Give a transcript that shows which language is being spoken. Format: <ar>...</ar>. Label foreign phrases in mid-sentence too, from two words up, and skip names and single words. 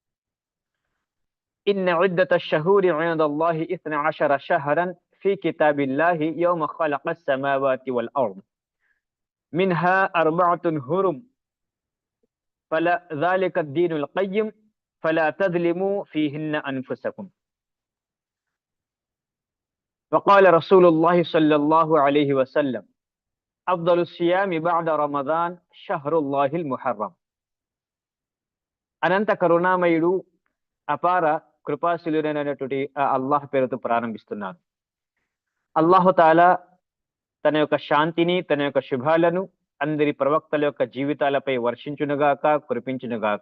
<ar>إن عدة الشهور عند الله 12 شهرا في كتاب الله يوم خلق السماوات والأرض منها 4 هرم فلا ذلك الدين القيم فلا تظلموا فيهن أنفسكم وقال رسول الله صلى الله عليه وسلم أفضل الصيام بعد رمضان شهر الله المحرم</ar> <te>అనంత కరుణామయుడు అపార కృపాశీలుడైనటువంటి అల్లాహ్ పేరుతో ప్రారంభిస్తున్నాను. అల్లాహుతాలా తన యొక్క శాంతిని, తన యొక్క శుభాలను అందరి ప్రవక్తల యొక్క జీవితాలపై వర్షించునుగాక, కురిపించునుగాక.</te>